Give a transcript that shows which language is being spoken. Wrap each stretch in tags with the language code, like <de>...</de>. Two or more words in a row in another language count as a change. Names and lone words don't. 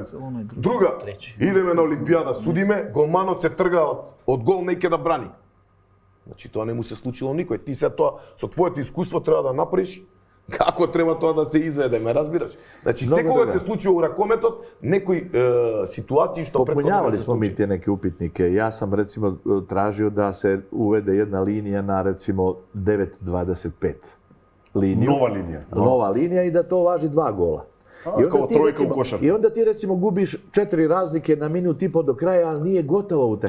<mk>Друга, идеме на Олимпијада, судиме, голманот се трга од гол, неќе да брани. Значи тоа не му се случило никој. Ти се тоа со твоето искуство треба да направиш како треба тоа да се изведе, ме разбираш? Значи, секога се случува у ракометот некои ситуации што</mk> <sr>Popunjavali smo mi te neke upitnike. Ja sam recimo tražio da se uvede jedna linija na recimo 9.25 liniju. Nova linija i da to važi 2 gola. Kao trojka u košarku. I onda ti recimo gubiš 4 razlike na minut i po do kraja, ali nije gotova utakmica.</sr>